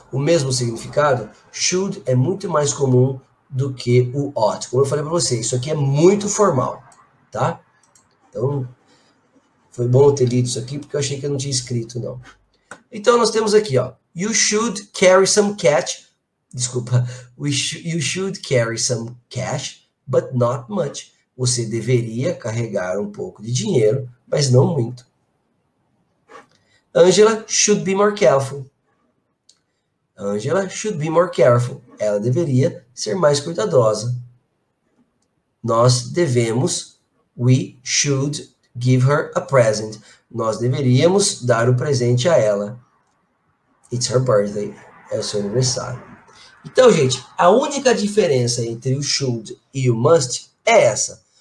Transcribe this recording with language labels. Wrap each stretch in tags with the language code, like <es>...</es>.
<pt>O mesmo significado, should é muito mais comum do que o ought. Como eu falei para vocês, isso aqui é muito formal, tá? Então, foi bom eu ter lido isso aqui, porque eu achei que eu não tinha escrito, não. Então, nós temos aqui, ó.</pt> <en>You should carry some cash.</en> <pt>Desculpa.</pt> <en>You should carry some cash, but not much.</en> <pt>Você deveria carregar um pouco de dinheiro, mas não muito.</pt> <en>Angela should be more careful. Angela should be more careful.</en> <pt>Ela deveria ser mais cuidadosa. Nós devemos,</pt> <en>we should give her a present.</en> <pt>Nós deveríamos dar o presente a ela.</pt> <en>It's her birthday.</en> <pt>É o seu aniversário. Então, gente, a única diferença entre o should e o must é essa.</pt>